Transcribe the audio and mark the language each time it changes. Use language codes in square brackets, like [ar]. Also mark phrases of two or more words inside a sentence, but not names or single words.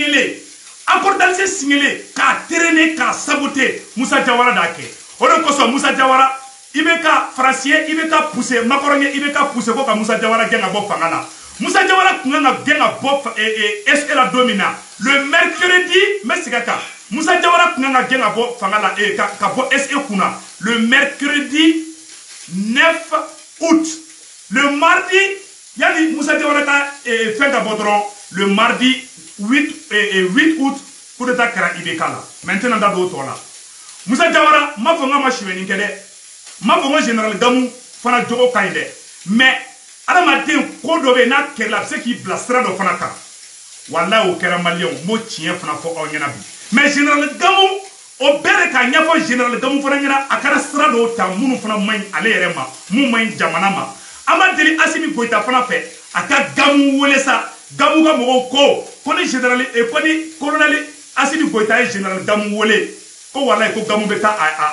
[bm] signalé k'a traîner k'a saboter Moussa Diawara d'a kɛ o de kosɔn Moussa Diawara IBK Faransi ye IBK poussé Macron ye IBK poussé ko ka Moussa Diawara gɛn ka bɔ fanga la Moussa Diawara tun kan ka gɛn ka bɔ SE la don min na [fr] le mercredi [bm] n bɛ segin a kan Moussa Diawara tun kan ka gɛn ka bɔ fanga la ka bɔ SE kunna [fr] le mercredi 9 août le mardi [bm] yani Moussa Diawara ka fɛn ka bɔ dɔrɔn [fr] le mardi 8 août coup d'état [bm] kɛra IBK la maintenant da do tɔ la Moussa Diawara m'a fɔ n ka ma suɲɛni kɛ dɛ m'a fɔ n ko général Gamu fana jogo ka ɲi dɛ mais adamaden ko dɔ bɛ yen n'a kɛrɛ la a bɛ se k'i bila sira dɔ fana kan wallahi o kɛra maliyɛnw n b'o tiɲɛ fana fɔ aw ɲɛna bi mais général Gamu o bɛɛ de ka ɲɛfɔ général Gamu fana ɲɛna a kɛra sira dɔw ta minnu fana man ɲi ale yɛrɛ ma mun man ɲi jamana ma an ma deli Asimi Goyita fana fɛ a ka Gamu wele sa Gamu ka mɔgɔw ko ni général ko ni colonel Asimi Goyita ye général Gamu wele ko wallahi ko Gamu bɛ taa